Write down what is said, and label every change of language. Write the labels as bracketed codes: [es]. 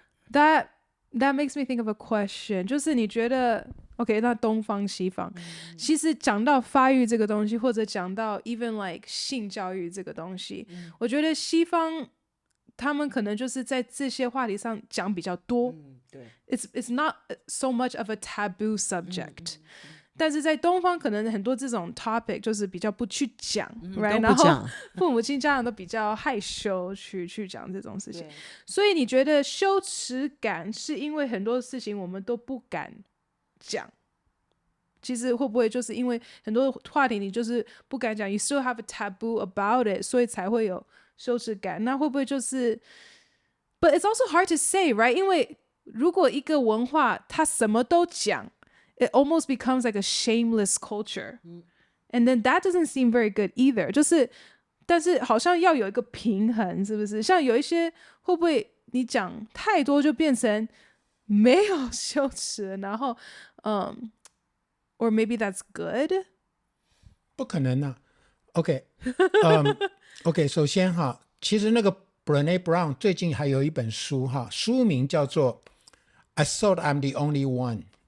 [en] That makes me think of a question， [zh] 就是你觉得 OK， 那东方西方，其实讲到发育这个东西，或者讲到 [en] even like [zh] 性教育这个东西，我觉得西方他们可能就是在这些话题上讲比较多，对， [en] it's not so much of a taboo subject， [zh] 但是在东方可能很多这种 topic 就是比较不去讲，right？然后父母亲家长都比较害羞去讲这种事情，所以你觉得羞耻感是因为很多事情我们都不敢讲？其实会不会就是因为很多话题你就是不敢讲 ， [en] you still have a taboo about it， [zh] 所以才会有羞耻感？那会不会就是？ [en] But it's also hard to say, right？ [zh] 因为如果一个文化它什么都讲， [en] it almost becomes like a shameless culture, and then that doesn't seem very good either。 [zh] 但是好像要有一个平衡，是不是？像有一些会不会你讲太多就变成没有羞耻，然后 [en] or maybe that's good？ [zh] 不可能啊。 OK， 首先哈，其实那个 Brené Brown 最近还有一本书哈，书名叫做 I thought I'm the only one。